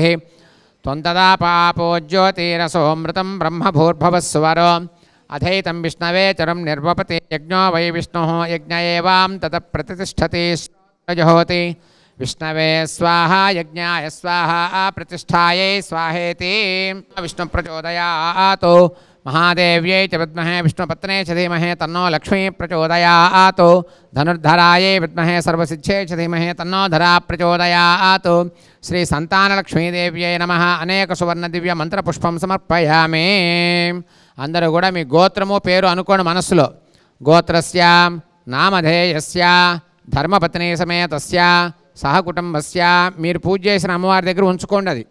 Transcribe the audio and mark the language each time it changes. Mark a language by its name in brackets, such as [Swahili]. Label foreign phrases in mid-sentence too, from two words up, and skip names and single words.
[Sanskrit] త్వం తదా పాపో జ్యోతిరసోమృతం బ్రహ్మభూర్భవస్సువరో అధైతం విష్ణవే చరం నిర్వపతి. యజ్ఞో వై విష్ణుః యజ్ఞ ఏవాం తత ప్రతిష్ఠతి జహోతి. విష్ణవే స్వాహ యజ్ఞాయ స్వాహ ప్రతిష్ఠాయై స్వాహేతి. విష్ణు ప్రచోదయాత్ महादेव्यै च विद्महे विष्णुपत्ने च धीमहि तन्नो लक्ष्मी प्रचोदयात् धनुर्धरायै विद्महे सर्वसिद्धये च धीमहि तन्नो धरा प्रचोदयात् श्री సంతానలక్ష్మీదేవ్యై నమః అనేక సువర్ణ దివ్య మంత్ర పుష్పం సమర్పయామి. [Telugu] అందరూ కూడా మీ గోత్రము పేరు అనుకోండి మనస్సులో. [Sanskrit] గోత్రస్య నామధేయస్య ధర్మపత్ని సమేతస్య సహకుటుంబస్య [Telugu] మీరు పూజ చేసిన అమ్మవారి దగ్గర ఉంచుకోండి అది.